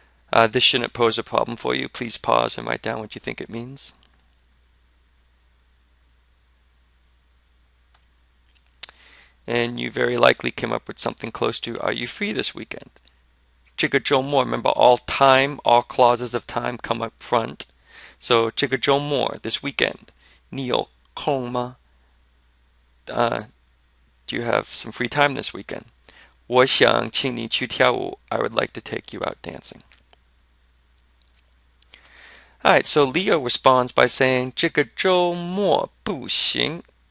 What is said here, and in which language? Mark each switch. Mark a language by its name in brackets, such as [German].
[English] This shouldn't pose a problem for you. Please pause and write down what you think it means. And you very likely came up with something close to, are you free this weekend? 这个周末, remember all time, all clauses of time come up front. [Chinese] So 这个周末, [English] this weekend, [Chinese] 你有空吗? [English] Do you have some free time this weekend? [Chinese] 我想请你去跳舞. [English] I would like to take you out dancing. Alright, so Leo responds by saying, [Chinese] 这个周末不行.